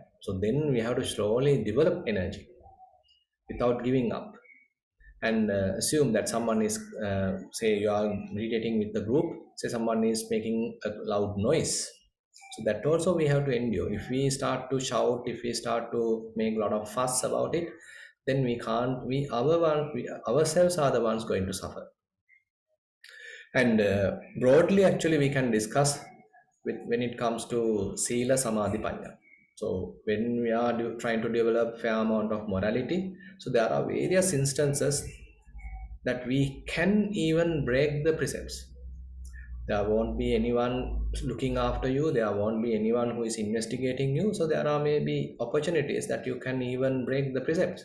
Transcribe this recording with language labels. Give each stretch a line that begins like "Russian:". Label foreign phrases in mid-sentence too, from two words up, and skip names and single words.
English: So then we have to slowly develop energy without giving up, and assume that someone is say you are meditating with the group, say someone is making a loud noise, so that also we have to endure. If we start to shout, if we start to make a lot of fuss about it, then we can't we ourselves are the ones going to suffer. And broadly actually we can discuss with when it comes to
Pali: sila samadhi panya.
English: So when we are trying to develop fair amount of morality, so there are various instances that we can even break the precepts. There won't be anyone looking after you, there won't be anyone who is investigating you, so there are maybe opportunities that you can even break the precepts.